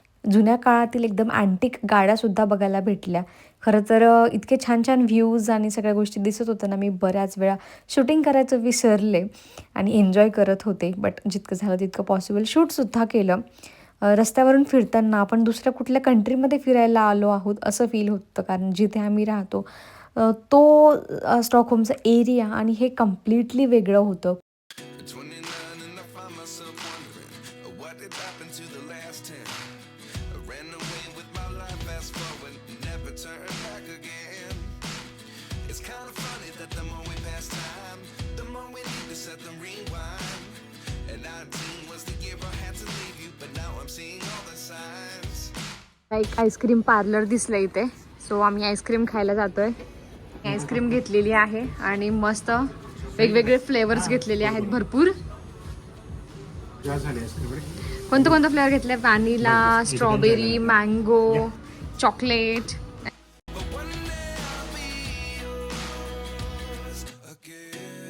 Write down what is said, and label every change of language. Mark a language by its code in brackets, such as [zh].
[mr] जुन्या काळातील एकदम अँटिक गाड्यासुद्धा बघायला भेटल्या. खरं तर इतके छान छान व्ह्यूज आणि सगळ्या गोष्टी दिसत होत्या ना, मी बऱ्याच वेळा शूटिंग करायचं विसरले आणि एन्जॉय करत होते. बट जितकं झालं तितकं पॉसिबल शूटसुद्धा केलं. रस्त्यावरून फिरताना आपण दुसऱ्या कुठल्या कंट्रीमध्ये फिरायला आलो आहोत असं फील होतं, कारण जिथे आम्ही राहतो तो स्टॉकहोमचा एरिया आणि हे कम्प्लिटली वेगळं होतं. [en] 29 and I find myself wondering what did happen to the last 10. I ran away with my life, fast forward, never turn back again. It's kind of funny that the more we pass time, the more we need to set the rewind. And 19 was the year I had to leave you, but now I'm seeing all the signs. [mr] एक ice cream parlour दिसलं इथे, so आम्ही ice cream खायला जातोय. Ice cream घेतलेली आहे आणि मस्त वेगवेगळे फ्लेवर्स घेतलेले आहेत भरपूर. कोणतं कोणतं फ्लेवर घेतले? Vanilla, strawberry, mango, chocolate. [en] But one day I'll be yours again.